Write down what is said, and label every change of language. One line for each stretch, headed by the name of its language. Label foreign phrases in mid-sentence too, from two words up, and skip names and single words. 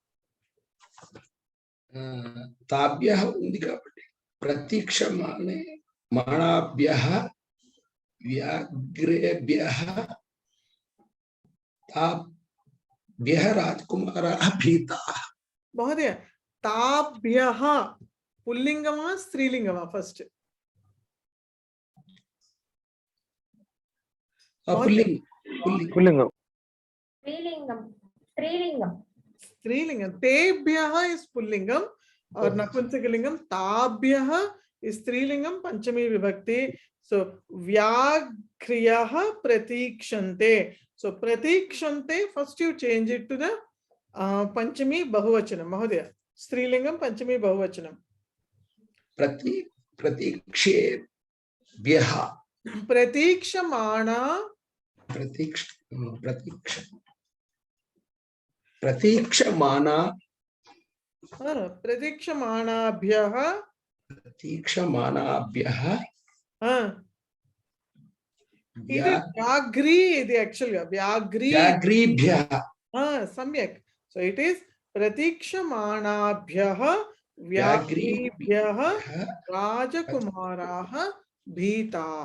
Sanskrit: తాభ్యః
Telugu: ఉంది కాబట్టి
Sanskrit: ప్రతీక్షమానే మాణాభ్యః వ్యాఘ్రేభ్యః తాభ్యః రాజకుమారాః భీతాః.
Telugu: మహోదయ తాభ్యః పుల్లింగమా స్త్రీలింగమా? ఫస్ట్ పుల్లింగం.
Sanskrit: स्त्रीलिंगम. तेभ्यः इज पुल्लिंगम और नपुंसकलिंगम. ताभ्यः इज स्त्रीलिंगम पंचमी विभक्ति. सो व्याघ्र्यः प्रतीक्षन्ते.
English: सो प्रतीक्षन्ते first you change it to the
Sanskrit: पंचमी बहुवचनम. महोदय स्त्रीलिंगम पंचमी बहुवचनम. प्रतीक्षेभ्यः. प्रतीक्षमाणा. प्रतीक्षमाना. प्रतीक्षमाणाभ्यः.
Telugu: ఇది వ్యాఘ్రీ. ఇది యాక్చువల్ గా
Sanskrit: వ్యాఘ్రీభ్యః. సమ్యక్.
English: so it is
Sanskrit: ప్రతీక్షమాణాభ్యః వ్యాఘ్రీభ్యః రాజకుమారాః భీతాః.